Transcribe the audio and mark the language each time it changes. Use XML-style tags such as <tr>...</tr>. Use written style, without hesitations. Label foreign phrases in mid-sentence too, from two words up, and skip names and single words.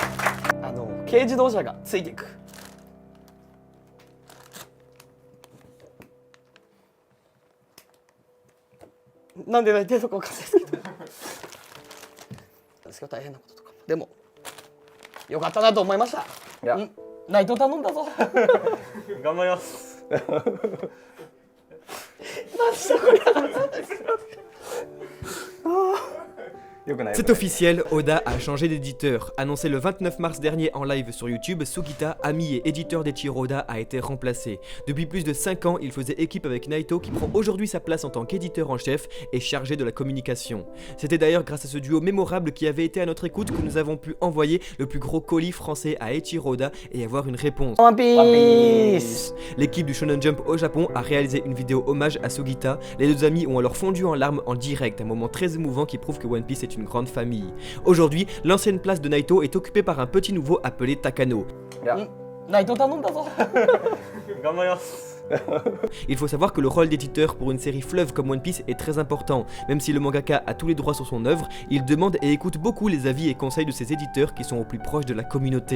<ja>軽自動車がついていく。なんで泣いてるのか分かんないですけどですけど大変なこととかでもよかったなと思いました。いや、ナイト頼んだぞ頑張ります。何したこりゃ</ja> <fr>C'est officiel, Oda a changé d'éditeur. Annoncé le 29 mars dernier en live sur YouTube, Sugita, ami et éditeur d'Eiichiro Oda, a été remplacé. Depuis plus de 5 ans, il faisait équipe avec Naito qui prend aujourd'hui sa place en tant qu'éditeur en chef et chargé de la communication. C'était d'ailleurs grâce à ce duo mémorable qui avait été à notre écoute que nous avons pu envoyer le plus gros colis français à Eiichiro Oda et avoir une réponse. One Piece. L'équipe du Shonen Jump au Japon a réalisé une vidéo hommage à Sugita. Les deux amis ont alors fondu en larmes en direct, un moment très émouvant qui prouve que One Piece est une grande famille. Aujourd'hui, l'ancienne place de Naito est occupée par un petit nouveau appelé Takano.</fr> <ja>Naito頼んだぞ頑張ります。</ja> <fr>Il faut savoir que le rôle d'éditeur pour une série fleuve comme One Piece est très important. Même si le mangaka a tous les droits sur son œuvre, il demande et écoute beaucoup les avis et conseils de ses éditeurs qui sont au plus proche de la communauté.</fr>